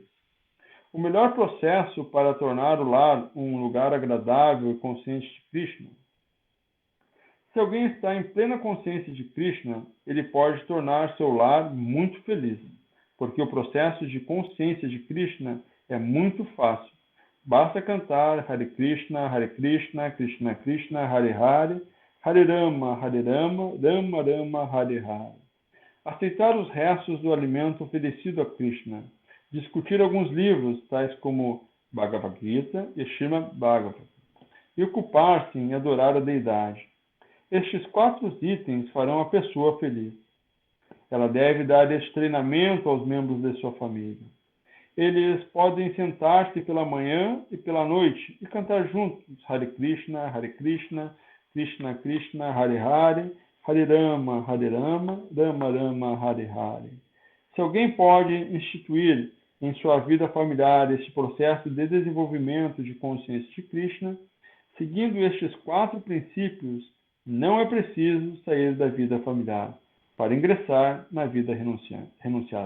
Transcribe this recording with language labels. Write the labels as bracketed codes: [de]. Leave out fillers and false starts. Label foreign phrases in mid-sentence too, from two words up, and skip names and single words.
[pt] O melhor processo para tornar o lar um lugar agradável e consciente de Krishna. Se alguém está em plena consciência de Krishna, ele pode tornar seu lar muito feliz, porque o processo de consciência de Krishna é muito fácil. Basta cantar [sa] हरे कृष्ण, कृष्ण कृष्ण, हरे हरे, हरे राम, राम राम, हरे हरे. [pt] Aceitar os restos do alimento oferecido a Krishna. Discutir alguns livros, tais como Bhagavad Gita e Srimad Bhagavatam. E ocupar-se em adorar a deidade. Estes 4 itens farão a pessoa feliz. Ela deve dar este treinamento aos membros de sua família. Eles podem sentar-se pela manhã e pela noite e cantar juntos [sa] हरे कृष्ण, कृष्ण कृष्ण, हरे हरे, हरे राम, राम राम, हरे हरे. [pt] Se alguém pode instituir em sua vida familiar este processo de desenvolvimento de consciência de Krishna, seguindo estes 4 princípios, não é preciso sair da vida familiar para ingressar na vida renunciada.